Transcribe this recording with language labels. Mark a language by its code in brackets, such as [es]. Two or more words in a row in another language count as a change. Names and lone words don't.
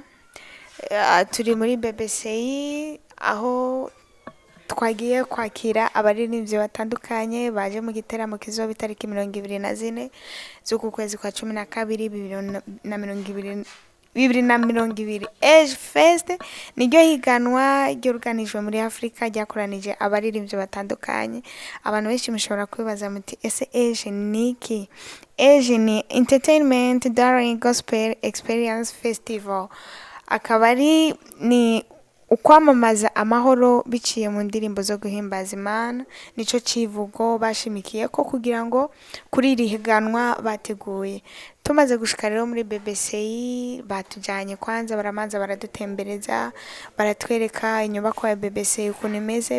[rn] Turi muri BBCI aho twagiye kwakira abaririmbyi batandukanye baje mu giteramo kizoba itariki 24 z'uku kwezi kwa 12 2020. Age Fest niryo higanwa ryoruganijwe muri Afrika ryakoranije abaririmbyi batandukanye. Abantu benshi mushobora kwibaza muti ese Age niki? Age ni Entertainment During Gospel Experience Festival, akaba ni ukwamamaza amahoro biciye mu ndirimbo zo guhimbaza Imana. Nico civugo bashimikiye ko kugira ngo kuri iri higanwa bateguye. Tumaze gushika rero muri BBCI, batujanye kwanza baramanza baradutembereza, baratwereka inyubako ya BBCI ukuntu imeze.